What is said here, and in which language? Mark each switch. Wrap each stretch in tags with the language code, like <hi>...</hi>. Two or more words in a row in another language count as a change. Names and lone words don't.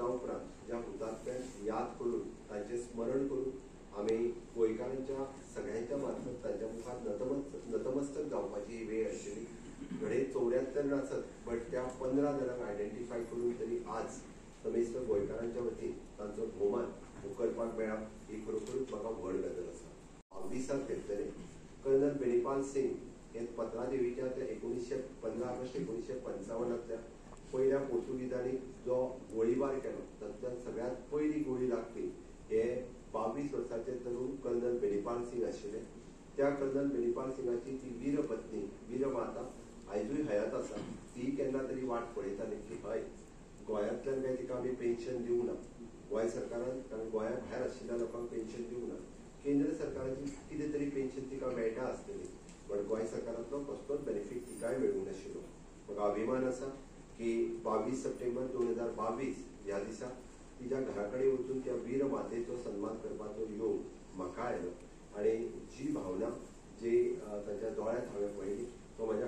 <kok>उपरांत ज्या हुतात्म्यांक याद करून तांचें स्मरण करून आमी गोंयकारांच्या सगळ्यांच्या मार्फत तांच्या मुखार नतमस्तक जावपाची वेळ आशिल्ली घडये 74 आसत बट त्या 15 जाणांक आयडेंटिफाय करून तरी आज समेस्त गोंयकारांच्या वतीन तांचो भोवमान मुखारपाक मेळप ही खरोखरूच म्हाका व्हड गजाल आसा 22 घेतलेले कर्नल बेनीपाल सिंग हे पत्रा देवीच्या 15 ऑगस्ट 1955 पयल्या पोर्तुगीजांनी जो गोळीबार केलो तातूंतल्यान सगळ्यात पयली गोळी लागली हे 22 वर्सांचे तरुण कर्नल बेनीपाल सिंग आशिल्ले त्या कर्नल बेनीपाल सिंगाची ती वीर पत्नी वीर माता आयजूय हयात आसा ती केन्ना तरी वाट पळयताली की हय गोंयांतल्यान काय तिका आमी पेन्शन दिवंक ना गोंय सरकारान कारण गोंया भायर आशिल्ल्या लोकांक पेन्शन दिवंक ना केंद्र सरकाराची कितें तरी पेन्शन तिका मेळटा आसतली पण गोंय सरकारांतलो कसलोच बेनिफीट तिकाय मेळूंक नाशिल्लो म्हाका अभिमान आसा की 22 सप्टेंबर 2022 ह्या दिसा तिच्या घरा कडेन वचून त्या वीर मातेचो सन्मान करपाचो योग म्हाका आयलो आनी जी भावना जी तांच्या दोळ्यांत हांवें पळयली तो म्हाज्या</kok>